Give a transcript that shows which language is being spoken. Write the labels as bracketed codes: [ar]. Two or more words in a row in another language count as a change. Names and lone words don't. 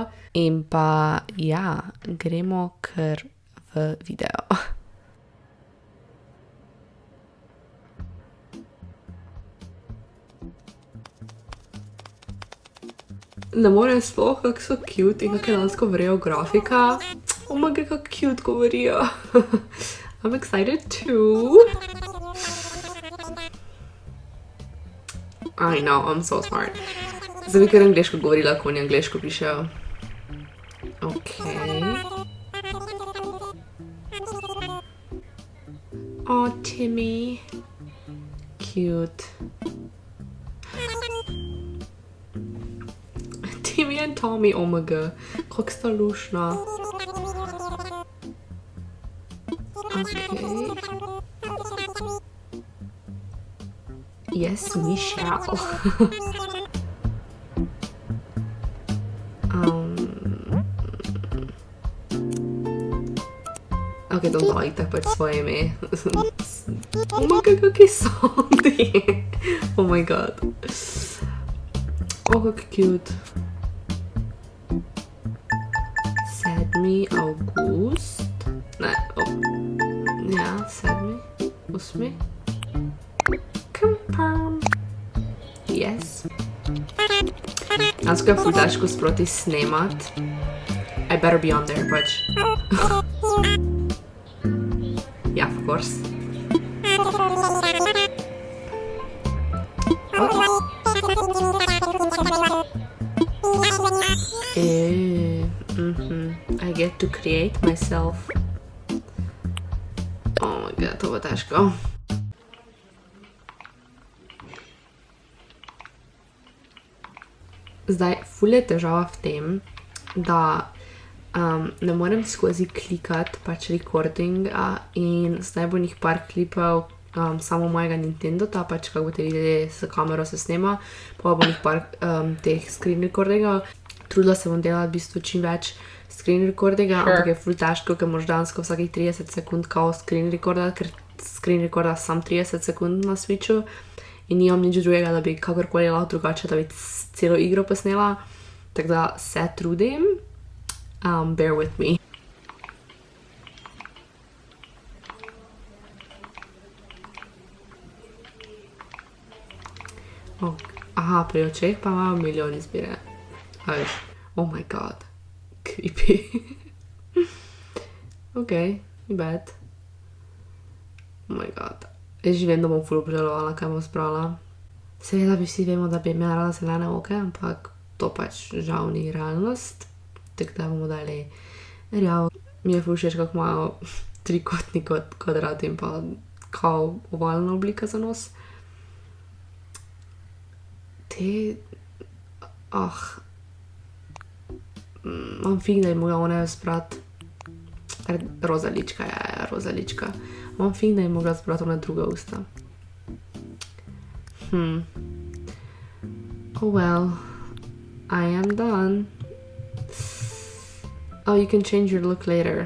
[sl] In pa ja, gremo kar v video. Ne morem sploh, kako so cute in kako je dansko vrejo grafika. [en] Oh my god, [sl] kako cute govorijo. [en] I'm excited too. I know, I'm so smart. [sl] Zdaj bi kar angliško govorila, ko oni angliško pišejo. Ok. Oh, Timmy. [en] Cute. Timmy and Tommy, oh my god, [sl] kako sta lušna. Ok. [en] Yes, we shall. [sl] Ok, [en] don't like [sl] tak pač svoje ime. [en] Oh my god, [sl] kaki sondi. [en] Oh my god. Oh, kako cute. [sl] 7. august. Ne, ja, 7. 8. [en] Confirm. Yes. [sl] Dansko je ful težko sproti snemat. [en] I better be on there, pač. Yeah, of course. I get to create myself. Oh my god, [sl] to bo težko. Zdaj, ful je težava v tem, da ne morem skozi klikati pač recordinga in zdaj bo njih par klipov samo mojega Nintendo, ta pač, kako boste videli, s kamero se snema, pa bo njih par teh [en] screen recordinga. [sl] Trudila se bom delati v bistvu čim več [en] screen recordinga, [sl] ampak je ful težko, ker moraš dansko vsakih 30 sekund kao [en] screen recorda, [sl] ker [en] screen recorda [sl] sam 30 sekund na switchu in nimam nič drugega, da bi kakorkoli lahko drugače, da bi celo igro posnela, tako da se trudim. [en] Bear with me. [sl] Aha, pri očeh pa imamo milijon izbire. [en] Oh my god, creepy. Ok, ni bad. Oh my god. [sl] Jaz že vem, da bom ful obžalovala, kaj bom spravila. Seveda bi vsi vemo, da bi imela rada zelene oke, ampak to pač žal ni realnost. Tako da bomo dali rjav. Mi je ful všeč, kako imajo trikotni kvadrat in pa kao ovalna oblika za nos. Te... Imam fig, da je mogla ona zbrati. Roza lička, ja, roza lička. Imam fig, da je mogla zbrati ona druga usta. [en] Oh well, I am done. Oh, you can change your look later.